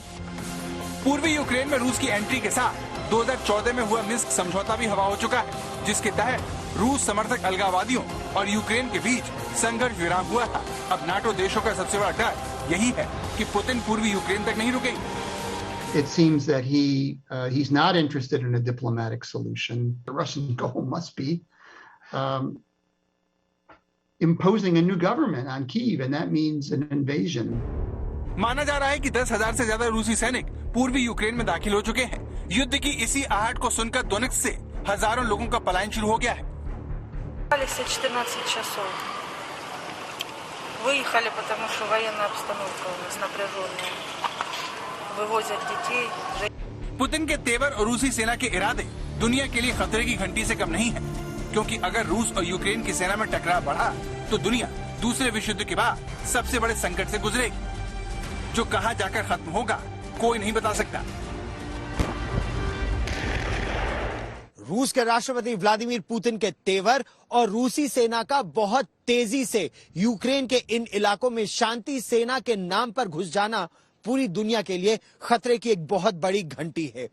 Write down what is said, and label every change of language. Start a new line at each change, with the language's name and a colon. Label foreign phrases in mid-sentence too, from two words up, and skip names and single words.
Hindi: पूर्वी यूक्रेन में रूस की एंट्री के साथ 2014 में हुआ मिन्स्क समझौता भी हवा हो चुका है, जिसके तहत रूस समर्थक अलगाववादियों और यूक्रेन के बीच संघर्ष विराम हुआ था। अब नाटो देशों का सबसे बड़ा डर यही है कि पुतिन पूर्वी यूक्रेन तक नहीं रुकेंगे।
English: It seems that he's not interested in a diplomatic solution. The Russian goal must be imposing a new government on Kyiv, and that means an invasion.
Hindi: माना जा रहा है कि 10,000 से ज्यादा रूसी सैनिक पूर्वी यूक्रेन में दाखिल हो चुके हैं। युद्ध की इसी आहट को सुनकर दोनेत्स्क से हजारों लोगों का पलायन शुरू हो गया है।
Russian: 14 часов. Выехали, потому что военная обстановка у нас напряженная. Вывозят детей.
Hindi: पुतिन के तेवर और रूसी सेना के इरादे दुनिया के लिए खतरे की घंटी से कम नहीं है, क्योंकि अगर रूस और यूक्रेन की सेना में टकराव बढ़ा तो दुनिया दूसरे विश्व युद्ध के बाद सबसे बड़े संकट से गुजरेगी, जो कहां जाकर खत्म होगा कोई नहीं बता सकता। रूस के राष्ट्रपति व्लादिमीर पुतिन के तेवर और रूसी सेना का बहुत तेजी से यूक्रेन के इन इलाकों में शांति सेना के नाम पर घुस जाना पूरी दुनिया के लिए खतरे की एक बहुत बड़ी घंटी है।